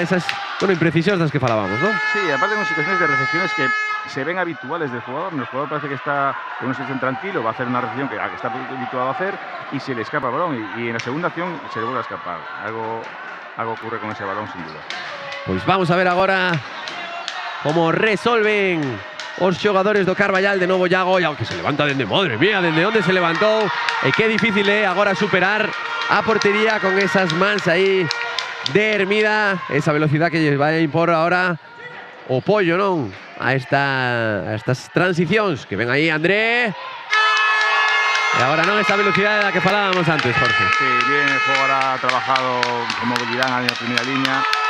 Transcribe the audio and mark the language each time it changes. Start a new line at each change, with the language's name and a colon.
Galician: Esas imprecisións das que falábamos, ¿no?
Spanish: Sí, aparte de situaciones de recepciones que se ven habituales del jugador. El jugador parece que está en una situación tranquilo, va a hacer una recepción que está habituado a hacer y se le escapa el balón. Y en la segunda acción se le vuelve a escapar. Algo ocurre con ese balón, sin duda.
Galician: Pues vamos a ver agora como resolven os xogadores do Carballal. De novo Yago, que se levanta dende, madre mía, dende onde se levantou. E que difícil é agora superar a portería con esas mans aí de Hermida. Esa velocidade que lles vai a impor ahora o Pollo, non? A estas transicións que ven aí André. E agora non esa velocidade da que falábamos antes, Jorge.
Spanish: Sí, bien, el juego ahora ha trabajado con movilidad en la primera línea.